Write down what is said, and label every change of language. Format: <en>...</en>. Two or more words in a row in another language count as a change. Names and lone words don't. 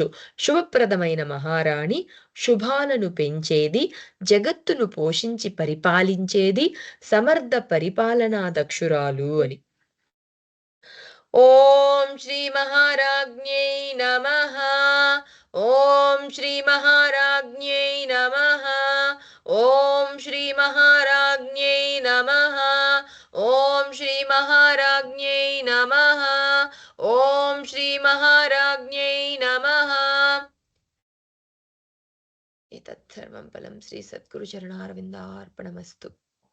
<te>శుభప్రదమైన మహారాణి, శుభాలను పెంచేది, జగత్తును పోషించి పరిపాలించేది, సమర్థ పరిపాలనా దక్షురాలు అని.</te> <sa>ఓం శ్రీ మహారాజ్ఞై నమః. ఓం శ్రీ మహారాజ్ఞై నమః. नमः। ॐ श्रीमहाराज्ञै नमः। ॐ श्रीमहाराज्ञै नमः। एतत् सर्वं फलं श्रीसद्गुरुचरणारविन्दार्पणमस्तु।</sa>